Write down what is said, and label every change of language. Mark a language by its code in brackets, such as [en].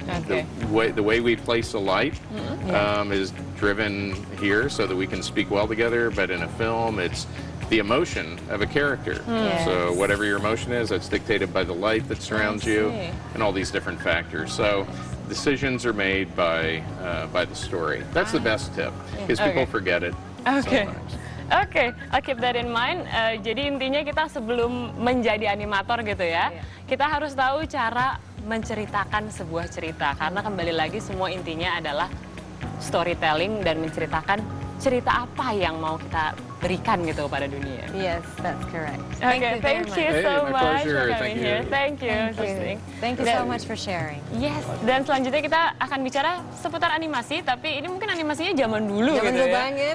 [en] The way we place a light is driven here so that we can speak well together, but in a film it's the emotion of a character. So whatever your emotion is, that's dictated by the light that surrounds you and all these different factors. So decisions are made by the story. That's the best tip, because people forget it sometimes. Oke, I'll keep that in mind. [id] Jadi intinya kita sebelum menjadi animator gitu ya, kita harus tahu cara menceritakan sebuah cerita. Karena kembali lagi semua intinya adalah storytelling dan menceritakan cerita apa yang mau kita berikan gitu pada dunia. [en] Yes, that's correct. Okay, thank you so much for coming here. Thank you. Thank you so much for sharing. [id] Yes, dan selanjutnya kita akan bicara seputar animasi, tapi ini mungkin animasinya zaman dulu gitu ya.